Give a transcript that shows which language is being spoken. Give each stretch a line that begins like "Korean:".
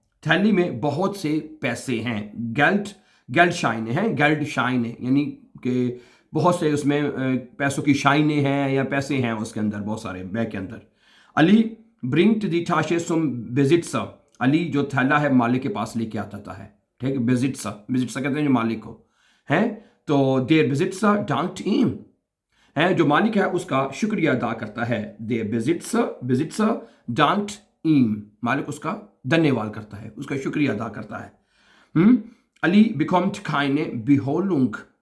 Hindi: थैली में बहुत से पैसे हैं। Geldscheine हैं, Geldscheine यानी कि बहुत से उसमें पैसों की शाइनें हैं या पैसे हैं उसके अंदर, बहुत सारे बैग के अंदर।
German: अली bringt die Tasche zum Besitzer।
Hindi: Ali जो थैला है मालिक के पास लेके आता है। ठीक है, Besitzer कहते हैं जो मालिक को है। तो
German: der Besitzer dankt ihm
Hindi: है, जो मालिक है उसका शुक्रिया अदा करता है।
German: der Besitzer dankt ihm।
Hindi: मालिक उसका धन्यवाद करता है, उसका शुक्रिया अदा करता है।
German: अली bekommt keine Belohnung।